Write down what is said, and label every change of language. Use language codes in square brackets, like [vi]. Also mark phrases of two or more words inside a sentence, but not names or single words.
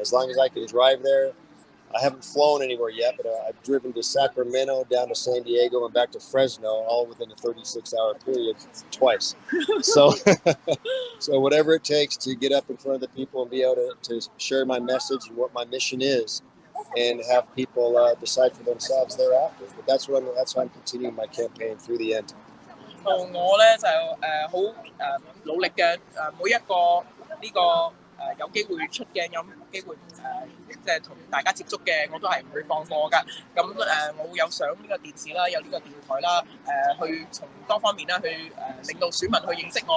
[en] As long as I can drive there. I haven't flown anywhere yet, but I've driven to Sacramento, down to San Diego, and back to Fresno, all within a 36-hour period twice. So whatever it takes to get up in front of the people and be able to share my message and what my mission is, and have people decide for themselves thereafter. But that's why I'm continuing my campaign through the end. [yue] 我咧就好努力嘅每一個呢個有機會出鏡有機會即係同大家接觸嘅，我都係唔會放過㗎。咁我會有上呢個電視啦，有呢個電台啦，去從多方面啦去令到選民去認識我。